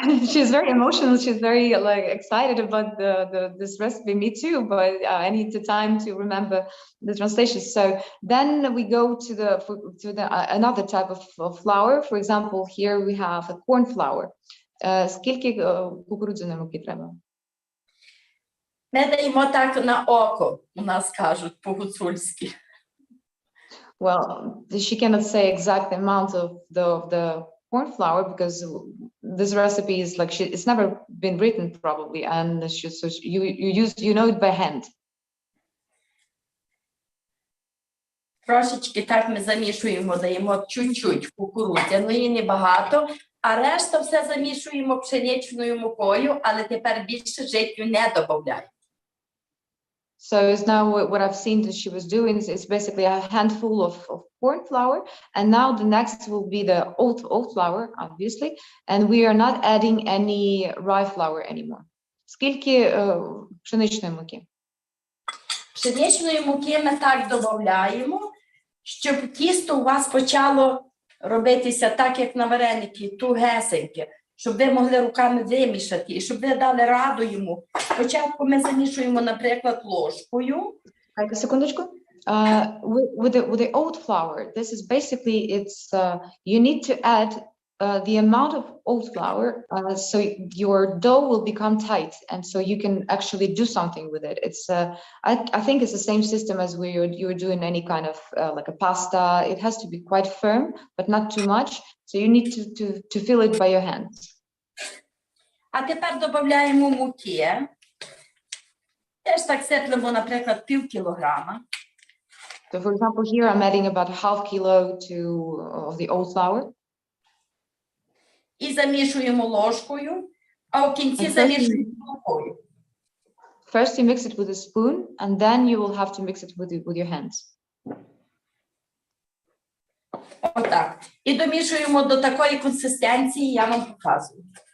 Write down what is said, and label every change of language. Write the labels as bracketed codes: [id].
[en] She's very emotional, she's very like excited about this recipe, me too, but I need the time to remember the translation. So then we go to another type of flour. For example, here we have a corn flour. [uk] Скільки кукурудзяної муки треба? Ми даємо так на око, у нас кажуть по-гуцульськи. Well, she cannot say exact amount of the corn flour because this recipe is like it's never been written probably, and so you know it by hand. Трошечки так ми замішуємо, даємо чуть-чуть кукурудзяної, небагато, а решта все замішуємо пшеничною мукою, але тепер більше життю не додаємо. [en] So now what I've seen that she was doing is basically a handful of corn flour, and now the next will be the oat flour, obviously, and we are not adding any rye flour anymore. [uk] Скільки пшеничної муки? Пшеничної муки ми так додаємо, щоб тісто у вас почало робитися так, як на вареники, тугесеньке, щоб ви могли руками вимішати, і щоб ви дали раду йому. Спочатку ми замішуємо, наприклад, ложкою. Секундочку. [en] With the oat flour, this is basically you need to add the amount of oat flour so your dough will become tight, and so you can actually do something with it. It's I think it's the same system as you're doing any kind of like a pasta. It has to be quite firm, but not too much. So you need to feel it by your hands. [uk] А тепер додаємо муки. Теж так сиплемо, наприклад, пів кілограма. [en] So for example, here I'm adding about half kilo of the oat flour. [uk] І замішуємо ложкою, а в кінці замішуємо рукою. [en] First you mix it with a spoon, and then you will have to mix it with your hands. [uk] Отак. І домішуємо до такої консистенції, я вам показую.